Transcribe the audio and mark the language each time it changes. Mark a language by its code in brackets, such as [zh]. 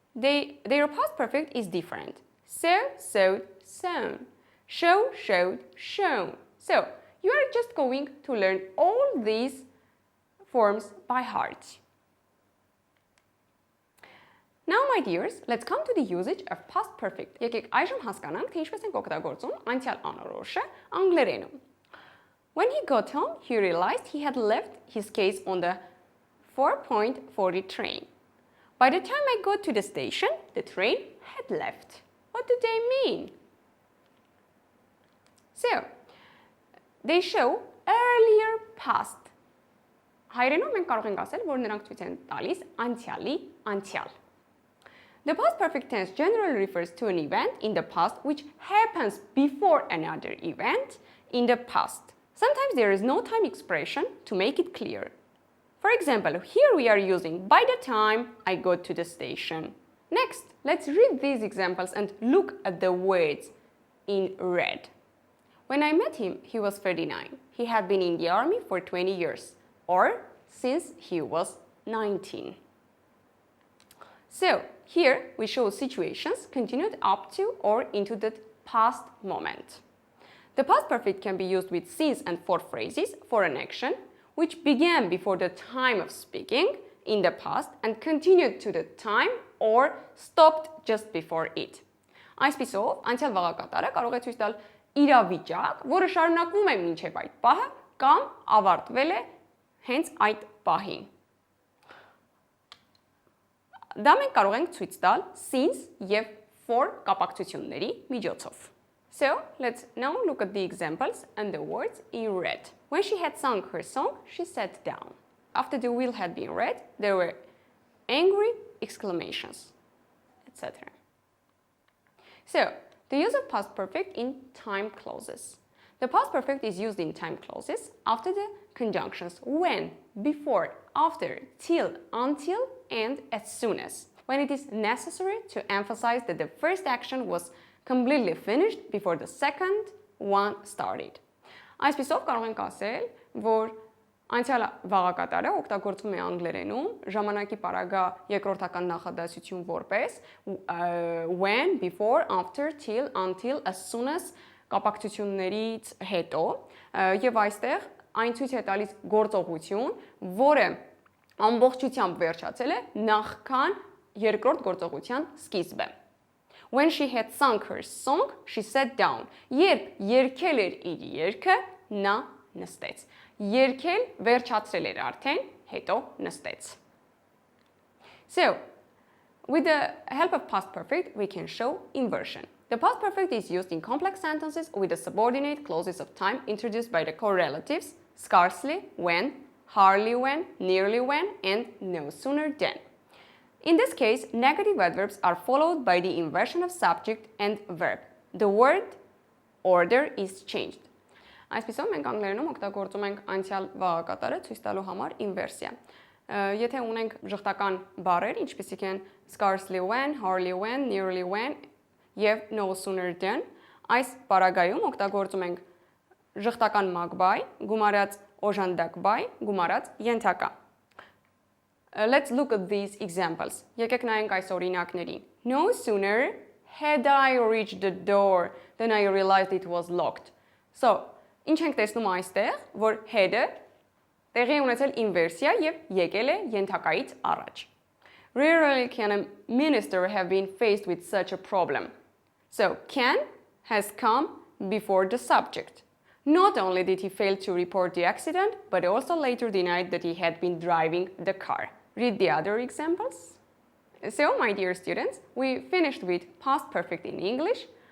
[en] Their past perfect is different. So, sewed, sewn. Show, showed, shown. So, you are just going to learn all these forms by heart. Now, my dears, let's come to the usage of past perfect. [hy] Եկեք այժմ հասկանանք, թե ինչպես ենք օգտագործում անցյալ անորոշը անգլերենում. [en] When he got home, he realized he had left his case on the 4.40 train. By the time I got to the station, the train had left. What do they mean? So, they show earlier past. [hy] Հայերենում մենք կարող ենք ասել, որ նրանք ցույց են տալիս անցյալի անցյալ. [en] The past perfect tense generally refers to an event in the past which happens before another event in the past. Sometimes there is no time expression to make it clear. For example, here we are using by the time I got to the station. Next, let's read these examples and look at the words in red. When I met him, he was 39. He had been in the army for 20 years, or since he was 19. So, here we show situations continued up to or into the past moment. The past perfect can be used with since and for phrases for an action which began before the time of speaking in the past and continued to the time or stopped just before it. [hy] Այսպիսով, անցյալ վաղակատարը կարող է ցույց տալ իրավիճակ, որը շարունակվում է մինչև այդ պահը կամ ավարտվել է հենց այդ պահին։ Դա մենք կարող ենք ցույց տալ since եւ for կապակցությունների միջոցով. [en] So, let's now look at the examples and the words in red. When she had sung her song, she sat down. After the wheel had been read, there were angry exclamations, etc. So, the use of past perfect in time clauses. The past perfect is used in time clauses after the conjunctions when, before, after, till, until, and as soon as, when it is necessary to emphasize that the first action was completely finished before the second one started. [hy] Այսպիսով կարող ենք ասել, որ անցյալ վաղակատարը օգտագործվում է անգլերենում ժամանակի պարագա երկրորդական նախադասություն որպես [en] when, before, after, till, until, as soon as [hy] կապակցություններից հետո եւ այստեղ այն ցույց է տալիս գործողություն, որը ամբողջությամբ վերջացել է նախքան երկրորդ գործողության սկիզբը. [en] When she had sung her song, she sat down. [hy] Երբ երգել էր իր երգը, նա նստեց. Երգել վերջացրել էր արդեն, հետո նստեց. [en] So, with the help of past perfect, we can show inversion. The past perfect is used in complex sentences with the subordinate clauses of time introduced by the correlatives scarcely when, hardly when, nearly when, and no sooner than. In this case, negative adverbs are followed by the inversion of subject and verb. The word order is changed. [hy] Այսպիսով մենք անգլերենում օգտագործում ենք անցյալ վաղակատարը ցույց տալու համար ինվերսիա։ Եթե ունենք ժխտական բառեր, ինչպիսիք են [en] scarcely when, hardly when, nearly when [hy] եւ [en] no sooner than, [hy] այս բառագայում օգտագործում ենք ժխտական մակբայ, գումարած օժանդակ բայ, գումարած ենթակա։ [en] Let's look at these examples. [hy] Եկեք նայենք այս օրինակներին. [en] No sooner had I reached the door than I realized it was locked. [hy] So, ինչ ենք տեսնում այստեղ, որ had-ը տեղի ունեցել ինվերսիա եւ եկել է ենթակայից առաջ. [en] Rarely can a minister have been faced with such a problem. So, can has come before the subject. Not only did he fail to report the accident, but also later denied that he had been driving the car. Read the other examples. So, my dear students, we finished with past perfect in English.